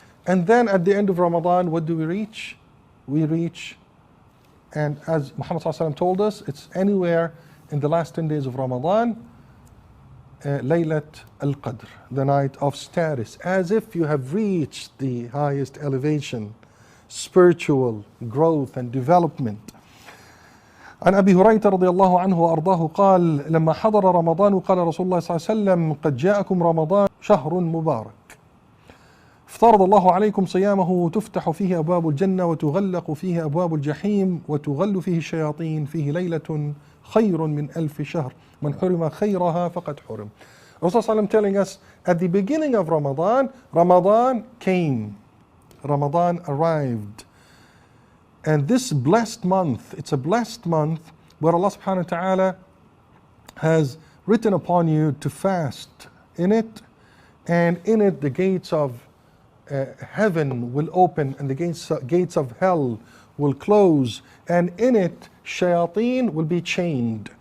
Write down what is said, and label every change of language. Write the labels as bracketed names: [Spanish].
[English] And then at the end of Ramadan, what do we reach? We reach, and as Muhammad sallallahu alaihi wasallam told us, it's anywhere in the last 10 days of Ramadan, Laylat Alqadr, the night of status, as if you have reached the highest elevation, spiritual growth and development. [Arabic] عن أبي هريرة رضي الله عنه وأرضاه قال لما حضر رمضان قال رسول الله صلى الله عليه وسلم قد جاءكم رمضان شهر مبارك افترض الله عليكم صيامه وتفتح فيه أبواب الجنة وتغلق فيه أبواب الجحيم وتغل فيه الشياطين فيه ليلة خير من 1000 شهر من حرم خيرها فقد حرم. [English] Rasulullah telling us at the beginning of Ramadan, Ramadan came, Ramadan arrived. And this blessed month, it's a blessed month where Allah subhanahu wa ta'ala has written upon you to fast in it, and in it the gates of heaven will open and the gates of hell will close, and in it shayateen will be chained.